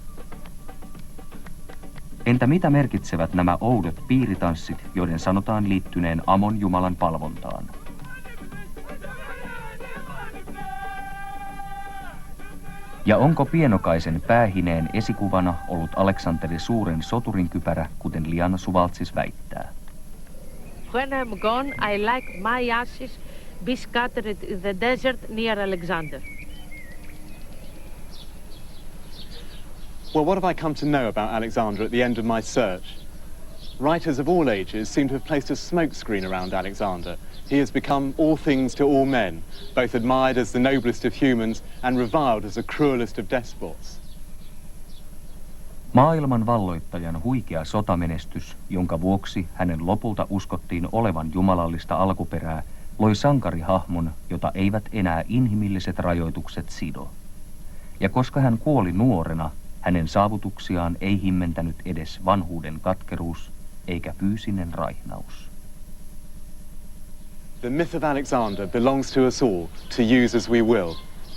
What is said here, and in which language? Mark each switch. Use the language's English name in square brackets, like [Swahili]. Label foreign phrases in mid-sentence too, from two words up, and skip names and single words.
[Finnish] Entä mitä merkitsevät nämä oudot piiritanssit, joiden sanotaan liittyneen Amon jumalan palvontaan? Ja onko pienokaisen päähineen esikuvana ollut Aleksanteri Suuren soturinkypärä, kuten Liana Souvaltzis väittää? [English] When I'm gone, I like my ashes be scattered in the desert near Alexander. Well, what have I come to know about Alexander at the end of my search? Writers of all ages seem to have placed a smokescreen around Alexander. He has become all things to all men, both admired as the noblest of humans and reviled as the cruelest of despots. [Finnish] Maailman valloittajan huikea sotamenestys, jonka vuoksi hänen lopulta uskottiin olevan jumalallista alkuperää, loi sankarihahmon, jota eivät enää inhimilliset rajoitukset sido. Ja koska hän kuoli nuorena, hänen saavutuksiaan ei himmentänyt edes vanhuuden katkeruus eikä fyysinen raihnaus. [English] The myth of Alexander belongs to us all, to use as we will.